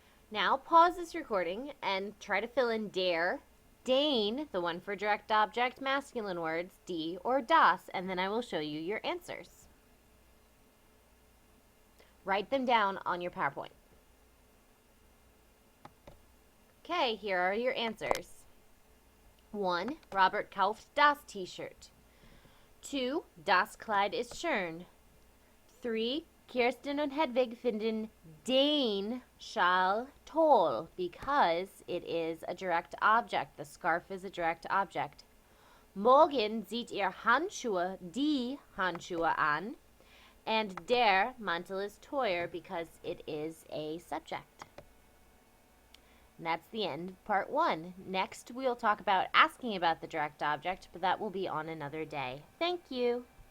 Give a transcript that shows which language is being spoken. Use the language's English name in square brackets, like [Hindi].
[English] Now pause this recording and try to fill in der, den, the one for direct object, masculine words, die or das, and then I will show you your answers. Write them down on your PowerPoint. Okay, here are your answers. 1. [German] Robert kauft das T-Shirt. 2. Das Kleid ist schön. 3. Kirsten und Hedwig finden den Schal toll [English] because it is a direct object. The scarf is a direct object. [German] Morgen zieht ihr die Handschuhe an. [English] And [German] der Mantel ist teuer [English] because it is a subject. And that's the end of part 1. Next, we'll talk about asking about the direct object, but that will be on another day. Thank you.